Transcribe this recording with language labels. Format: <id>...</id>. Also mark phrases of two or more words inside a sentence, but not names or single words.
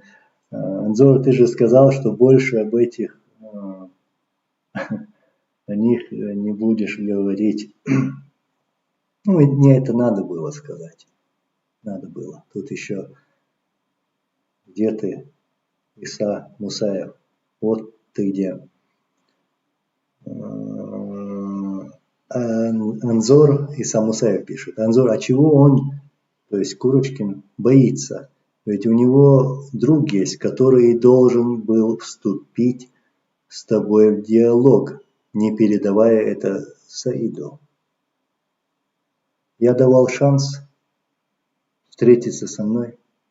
<ru>Анзор, ты же сказал, что больше об этих, о них не будешь говорить. Ну, мне это надо было сказать. Надо было. Тут еще где ты, Иса Мусаев? Вот ты где. Анзор Иса Мусаев пишет. Анзор, а чего он, то есть Курочкин, боится? Ведь у него друг есть, который должен был вступить с тобой в диалог, не передавая это Саиду. Я давал шанс встретиться со мной.</ru>